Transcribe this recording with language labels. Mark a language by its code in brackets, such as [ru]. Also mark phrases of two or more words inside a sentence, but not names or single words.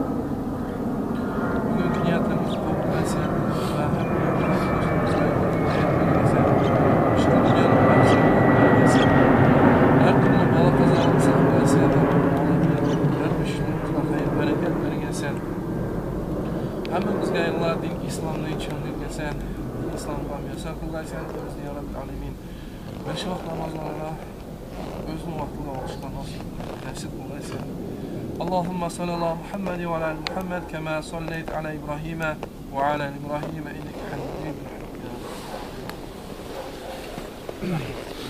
[uz] Bugungi niyatlarimiz bo'lmasin va hammamizga Alloh din islomni tushuntirgan, islomga muyassar qilgan bizni [ar] يا رب العالمين. [uz] Va shu vaqt namozlarni o'zini vaqtida o'qishga nasib qilsin. [ar] اللهم صل على محمد وعلى ال محمد كما صليت على ابراهيم وعلى ال ابراهيم انك حميد مجيد.